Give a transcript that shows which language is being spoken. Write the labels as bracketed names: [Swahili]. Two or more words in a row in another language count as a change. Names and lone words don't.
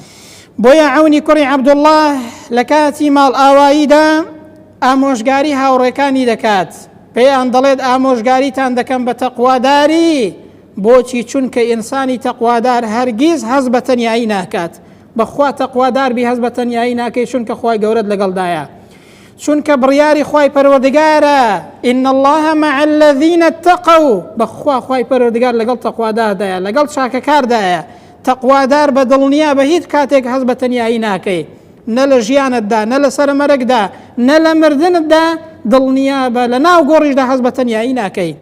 [Central Kurdish] بۆیە عەونی کوڕی عەبدوڵڵاه لە کاتی ماڵ ئاواییدا ئامۆژگاری هاوڕێکانی دەکات، پێیان دەڵێت ئامۆژگاریتان دەکەم بە تەقواداری. بۆچی؟ چونکە ئینسانی تەقوادار هەرگیز هەز بە تەنیایی ناکات. بەخوا تەقوادار بی هەز بە تەنیایی ناکەی، چونکە خوای گەورەت لەگەڵدایە، چونکە بڕیاری خوای پەروەردگارە. [Arabic] إن الله مع الذين اتقوا. [Central Kurdish] بەخوا خوای پەروەردگار لەگەڵ تەقواداردایە، لەگەڵ چاکەکاردایە. تەقوادار بە دڵنیا بە هیچ کاتێک هەز بە تەنیایی ناکەی، نە لە ژیانتدا، نە لە سەرمەرگدا، نە لە مردنتدا دڵنیا بە لە ناو گۆڕیشدا هەز بە تەنیایی ناکەی.